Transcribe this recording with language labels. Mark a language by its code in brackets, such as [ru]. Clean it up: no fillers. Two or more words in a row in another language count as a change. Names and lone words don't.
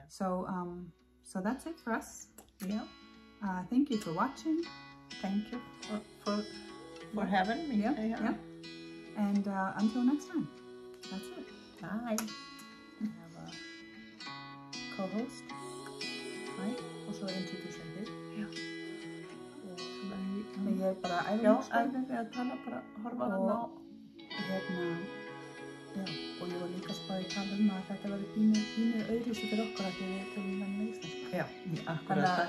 [en] So so that's it for us. Yeah. Thank you for watching. Thank you for having me. Yeah. And until next time, that's it. Bye. I have a co-host, right? [is] Og svo til þú segir. Já. Ég bara Já, ég tala bara, horfa hann á. Já, og ég var líka spáð í tala að þetta verður pínu öðruvísi fyrir okkur að því við tölum með íslensku. Já, akkurat.